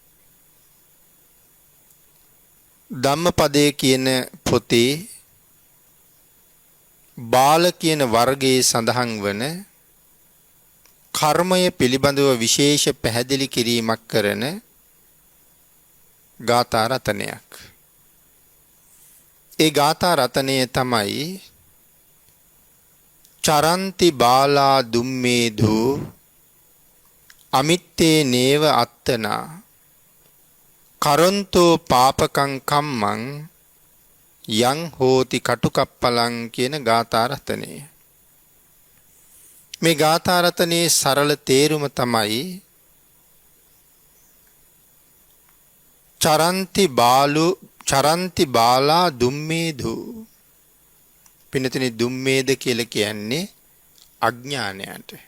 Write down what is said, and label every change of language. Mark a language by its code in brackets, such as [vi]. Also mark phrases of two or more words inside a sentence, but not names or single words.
[si] ධම්මපදයේ කියන පොතේ බාල කියන වර්ගයේ සඳහන් වන කර්මය පිළිබඳව විශේෂ පැහැදිලි කිරීමක් කරන ගාථා රතනයක්. ඒ ගාථා රතනය තමයි [pi] චරන්ති බාලා දුම්මේදු අමිත්තේ නේව අත්තනා කරොන්තෝ පාපකං කම්මං යං හෝති කටුකප්පලං [si] කියන ගාථා රතනය. මේ ගාථා රතනයේ සරල තේරුම තමයි [pi] චරන්ති බාලා දුම්මේදු. [si] පින්නතුනි, දුම්මේද කියලා කියන්නේ අඥානයට.